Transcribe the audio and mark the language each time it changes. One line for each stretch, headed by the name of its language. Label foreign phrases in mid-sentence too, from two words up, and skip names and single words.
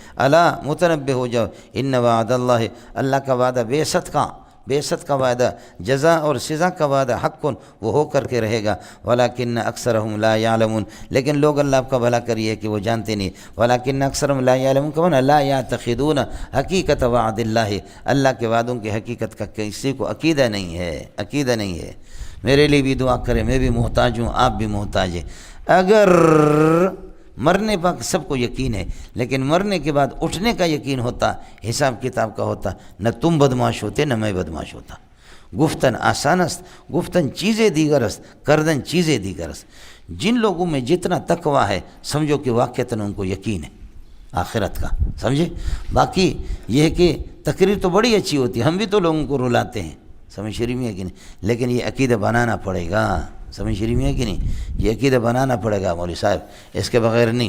Urdu: الا متنبہ ہو جاؤ،
Arabic: ان وعد اللہ،
Urdu: اللہ کا وعدہ بعثت کا وعدہ، جزا اور سزا کا وعدہ، حق وہ ہو کر کے رہے گا،
Arabic: ولکن اکثرهم لا يعلمون،
Urdu: لیکن لوگ اللہ آپ کا بھلا کریے کہ وہ جانتے نہیں،
Arabic: ولکن اکثرهم لا يعلمون
Urdu: کہ معنی
Arabic: لا يعتقدون حقیقت وعد اللہ،
Urdu: اللہ کے وعدوں کی حقیقت کا کسی کو عقیدہ نہیں ہے۔ میرے لیے بھی دعا کریں، میں بھی محتاج ہوں، آپ بھی محتاج ہیں۔ اگر مرنے پر سب کو یقین ہے، لیکن مرنے کے بعد اٹھنے کا یقین ہوتا، حساب کتاب کا ہوتا، نہ تم بدماش ہوتے نہ میں بدماش ہوتا۔
Persian: گفتن آسان است، گفتن چیزیں دیگر است، کردن چیزیں دیگر است۔
Urdu: جن لوگوں میں جتنا تقویٰ ہے سمجھو کہ واقعتاً ان کو یقین ہے آخرت کا، سمجھے؟ باقی یہ ہے کہ تقریر تو بڑی اچھی ہوتی ہے، ہم بھی تو لوگوں کو رلاتے ہیں، سمجھ شریف میں ہے کہ نہیں، لیکن یہ عقیدہ بنانا پڑے گا۔ سمجھ رہی ہے کہ نہیں؟ یہ عقیدہ بنانا پڑے گا مولوی صاحب، اس کے بغیر نہیں۔